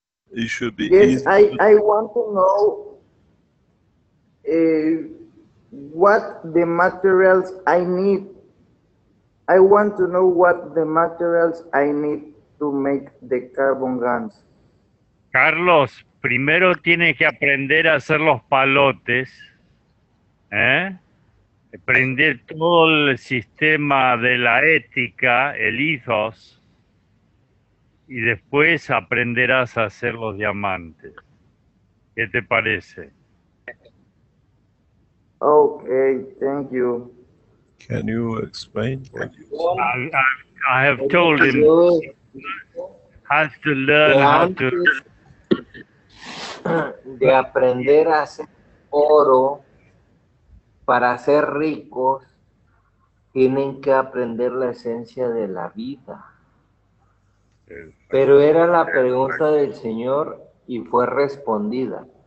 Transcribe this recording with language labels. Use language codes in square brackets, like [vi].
[en] It should be Yes, easy. I want to know what the materials I need. I want to know what the materials I need to make the carbon guns. [es] Carlos, primero tienes que aprender a hacer los palotes, aprender todo el sistema de la ética, el ethos, y después aprenderás a hacer los diamantes. ¿Qué te parece? [en] Okay, thank you. Can you explain what you said? I have told him has to learn how to. [es] De aprender a hacer oro para ser ricos, tienen que aprender la esencia de la vida. Pero era la pregunta del Señor y fue respondida.